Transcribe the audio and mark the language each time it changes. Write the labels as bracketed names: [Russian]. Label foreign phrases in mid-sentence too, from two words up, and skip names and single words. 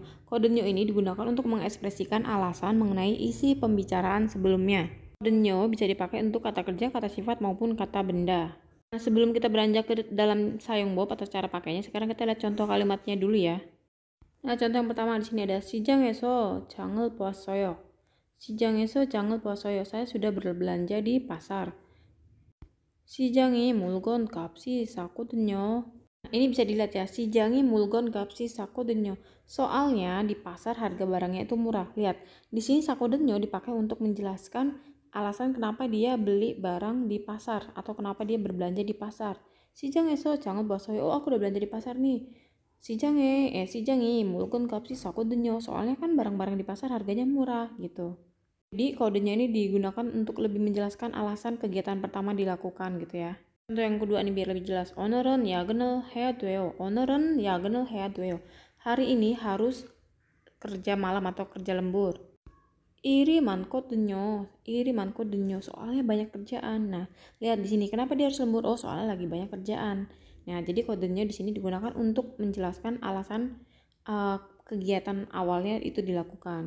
[Indonesian] Kodenya ini digunakan untuk mengekspresikan alasan mengenai isi pembicaraan sebelumnya. Kodenya bisa dipakai untuk kata kerja, kata sifat maupun kata benda. Nah, sebelum kita beranjak ke dalam 사용법 atau cara pakainya, sekarang kita lihat contoh kalimatnya dulu ya. Nah, contoh yang pertama di sini ada [Korean] 시장에서 장을 보았어요. 시장에서 장을 봤어요. [Indonesian] Saya sudah berbelanja di pasar. [Korean] 시장에 물건 값이 싸거든요. [Indonesian] Ini bisa dilihat ya, [Korean] 시장에 물건 값이 싸거든요. [Indonesian] Soalnya di pasar harga barangnya itu murah. Lihat, di sini 싸거든요 dipakai untuk menjelaskan alasan kenapa dia beli barang di pasar atau kenapa dia berbelanja di pasar. [Korean] 시장에서 장을 봤어요. [Indonesian] Oh, aku udah belanja di pasar nih. [Korean] 시장에 물건 값이 싸거든요. [Indonesian] Soalnya kan barang-barang di pasar harganya murah gitu. Jadi kodenya ini digunakan untuk lebih menjelaskan alasan kegiatan pertama dilakukan gitu ya. Contoh yang kedua nih biar lebih jelas. [Korean] 오늘은 야근을 해야 돼요. 오늘은 야근을 해야 돼요. [Indonesian] Hari ini harus kerja malam atau kerja lembur. [Korean] Iri 많거든요. [Indonesian] Soalnya banyak kerjaan. Nah, lihat di sini kenapa dia harus lembur? Oh, soalnya lagi banyak kerjaan. Nah, jadi kodenya di sini digunakan untuk menjelaskan alasan kegiatan awalnya itu dilakukan.